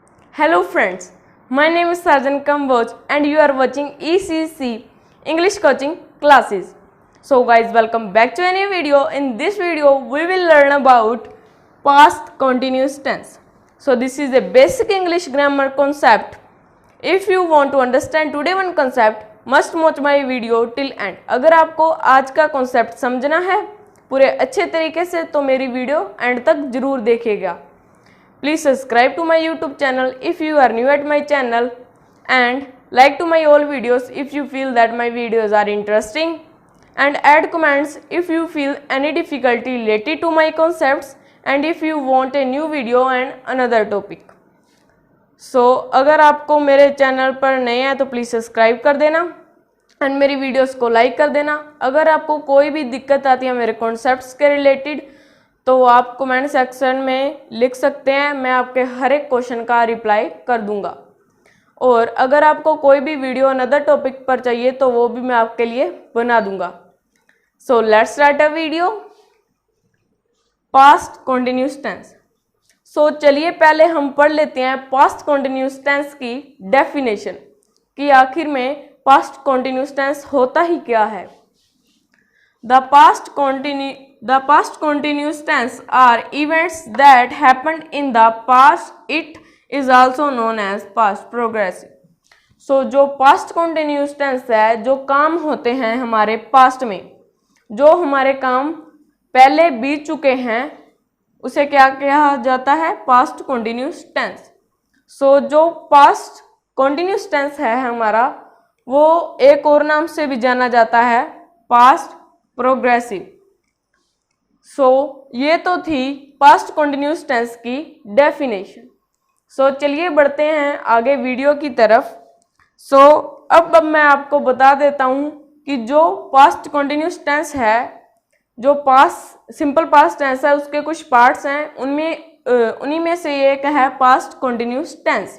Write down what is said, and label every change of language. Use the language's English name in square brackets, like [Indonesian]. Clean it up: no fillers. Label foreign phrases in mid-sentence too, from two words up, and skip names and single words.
[English] Hello friends, my name is Sarjan Kamboj and you are watching ECC English coaching classes. So guys, welcome back to a new video. In this video we will learn about past continuous tense. So this is a basic English grammar concept. If you want to understand today one concept, must watch my video till end. [Hindi] अगर आपको आज का कॉन्सेप्ट समझना है पूरे अच्छे तरीके से तो मेरी वीडियो एंड तक जरूर देखिएगा. [English] Please subscribe to my YouTube channel if you are new at my channel and like to my all videos if you feel that my videos are interesting and add comments if you feel any difficulty related to my concepts and if you want a new video and another topic. [Hindi] So अगर आपको मेरे चैनल पर नए हैं तो [English] please subscribe [Hindi] कर देना एंड मेरी वीडियोस को लाइक कर देना. अगर आपको कोई भी दिक्कत आती है मेरे कॉन्सेप्ट्स के रिलेटेड तो आप [English] comment section [Hindi] में लिख सकते हैं, मैं आपके हर एक क्वेश्चन का रिप्लाई कर दूंगा. और अगर आपको कोई भी [English] video another topic [Hindi] पर चाहिए तो वो भी मैं आपके लिए बना दूंगा. [English] So let's start a video. Past continuous tense. [Hindi] सो चलिए पहले हम पढ़ लेते हैं [English] past continuous tense [Hindi] की डेफिनेशन कि आखिर में [English] past continuous tense [Hindi] होता ही क्या है. [English] The past continuous tense are events that happened in the past. It is also known as past progressive. [Hindi] So जो [English] past continuous tense [Hindi] है, जो काम होते हैं हमारे past में, जो हमारे काम पहले बीत चुके हैं उसे क्या कहा जाता है? [English] past continuous tense. So [Hindi] जो [English] past continuous tense [Hindi] है हमारा वो एक और नाम से भी जाना जाता है [English] past progressive. [Hindi] सो ये तो थी [English] past continuous tense [Hindi] की डेफिनेशन. सो चलिए बढ़ते हैं आगे वीडियो की तरफ. सो अब मैं आपको बता देता हूँ कि जो [English] past continuous tense [Hindi] है, जो [English] past simple past tense [Hindi] है उसके कुछ पार्ट्स हैं, उन्हीं में से एक है [English] past continuous tense.